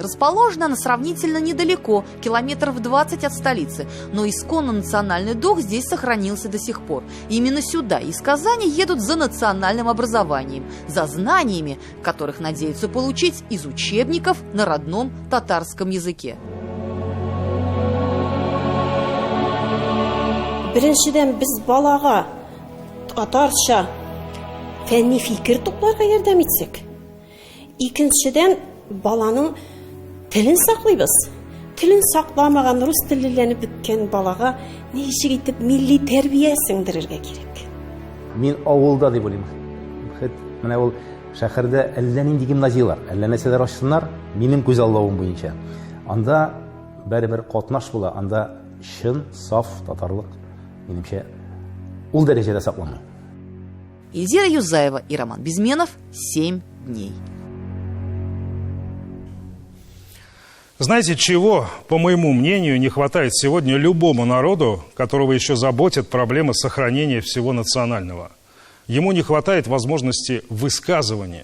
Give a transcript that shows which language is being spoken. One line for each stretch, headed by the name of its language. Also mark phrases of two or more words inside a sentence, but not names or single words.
Russian: Расположена она сравнительно недалеко, километров 20 от столицы. Но исконно национальный дух здесь сохранился до сих пор. Именно сюда из Казани едут за национальным образованием, за знаниями, которых надеются получить из учебников на родном татарском языке.
Tatar: Беренчедән без балага татарча фәнни фикер тупларга ярдәм итсәк. Икенчедән баланың телен саклыйбыз. Телен сакламаган, рус теллеләнеп беткән балага ничек итеп милли тәрбия сеңдерергә кирәк. Мин авылда дип уйлыйм. Менә ул шәһәрдә әллә нинди гимназиялар, әллә нәрсәләр ачсыннар, минем күз алдавым буенча. Анда бер катнаш була, анда чын, саф татарлык, минемчә, ул дәрәҗәдә саклана.
Russian: Эльзира Юзаева и Роман Безменов. 7 дней. Знаете, чего, по моему мнению, не хватает сегодня любому народу, которого еще заботят проблемы сохранения всего национального? Ему не хватает возможности высказывания.